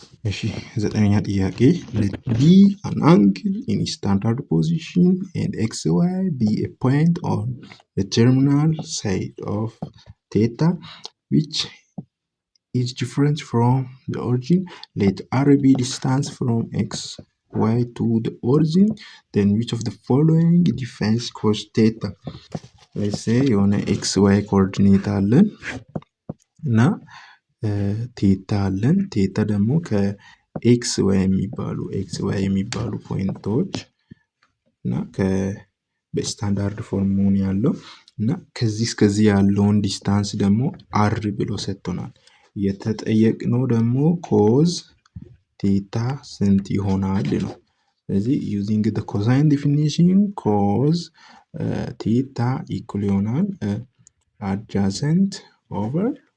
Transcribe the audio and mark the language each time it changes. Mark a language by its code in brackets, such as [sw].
[am] እሺ 9ኛ ጥያቄ [en] let B an angle in standard position and xy be a point on the terminal side of theta which is different from the origin. Let R be distance from xy to the origin, then which of the following defines cos theta? let's say [am] የሆነ xy ኮኦርዲኔት አለን እና ቴታ አለን። ቴታ ደግሞ ከኤክስ ዋይ የሚባሉ ፖይንቶች እና በስታንዳርድ ፎርም መሆን ያለው እና ከዚህ እስከዚህ ያለውን ዲስታንስ ደግሞ አር ብሎ ሰጥቶናል። የተጠየቅነው ደግሞ ኮዝ ቴታ ስንት ይሆናል ነው። ስለዚህ [en] ዩዚንግ ዘ ኮሳይን ዲፊኒሽን [am] ኮዝ ቴታ ኢኩል ይሆናል [en] አድጃሰንት ኦቨር